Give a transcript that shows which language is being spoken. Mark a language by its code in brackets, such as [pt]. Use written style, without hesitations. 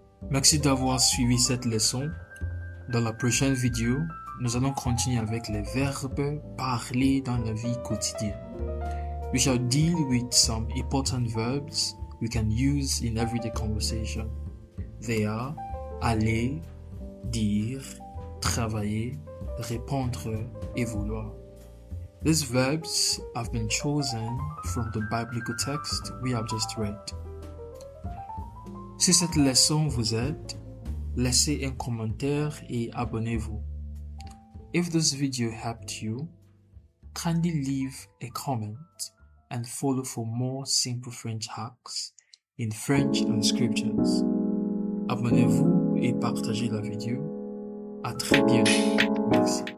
[fr] Merci d'avoir suivi cette leçon. Dans la prochaine vidéo, nous allons continuer avec les verbes parlés dans la vie quotidienne. [en] We shall deal with some important verbs we can use in everyday conversation. They are [fr] aller, dire, travailler, répondre et vouloir. [en] These verbs have been chosen from the biblical text we have just read. [fr] Si cette leçon vous aide, laissez un commentaire et abonnez-vous. [en] If this video helped you, kindly leave a comment and follow for more simple French hacks in French and scriptures. [fr] Abonnez-vous et partagez la vidéo. À très bientôt. Merci.